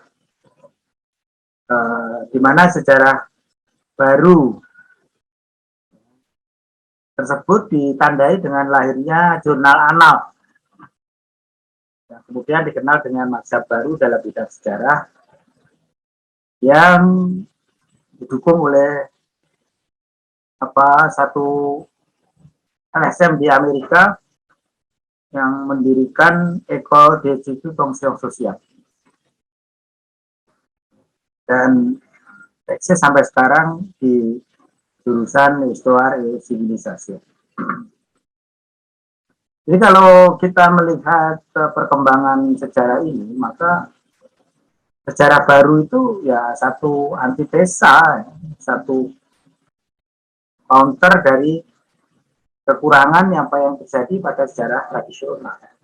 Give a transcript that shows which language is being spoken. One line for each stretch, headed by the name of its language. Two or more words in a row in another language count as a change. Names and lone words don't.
Indonesian: di mana sejarah baru tersebut ditandai dengan lahirnya jurnal Annales, yang kemudian dikenal dengan mazhab baru dalam bidang sejarah yang didukung oleh satu LSM di Amerika yang mendirikan École des études en sciences sociales. Dan teksnya sampai sekarang di jurusan Histoire et Civilisation. Jadi kalau kita melihat perkembangan sejarah ini, maka sejarah baru itu ya satu antitesa, satu counter dari kekurangan apa yang terjadi pada sejarah tradisional.